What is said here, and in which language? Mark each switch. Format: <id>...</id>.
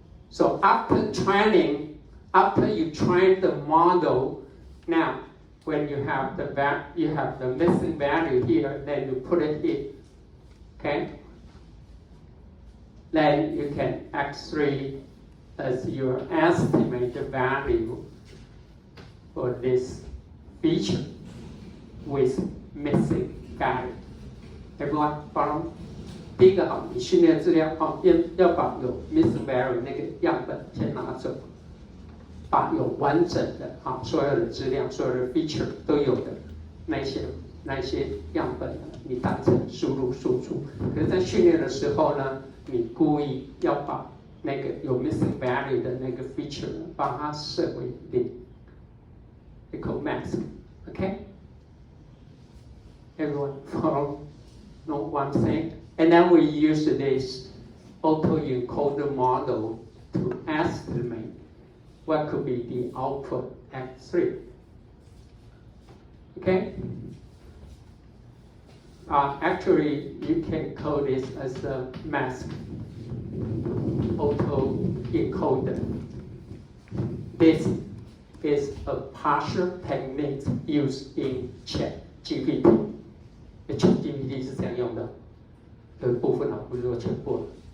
<en>So after you train the model, now when you have the missing value here, then you put it here. Okay? Then you can X3 as your estimated value for this feature with missing value. Everyone follow?</en> <zh>第一个你训练资料要把有 missing value 那个样本先拿走，把有完整的所有的资料、所有的 feature 都有的那些样本呢，你当成输入输出。可是，在训练的时候呢，你故意要把那个有 missing value 的那个 feature 呢，把它设为零 ，equal mask。Okay?</zh> <en>Everyone follow what I'm saying? And then we use this autoencoder model to estimate what could be the output at 3. Okay? Actually, you can call this as a mask autoencoder. This is a partial technique used in ChatGPT.</en> <zh>ChatGPT 是这样用的，有一部分不是说全部。</zh>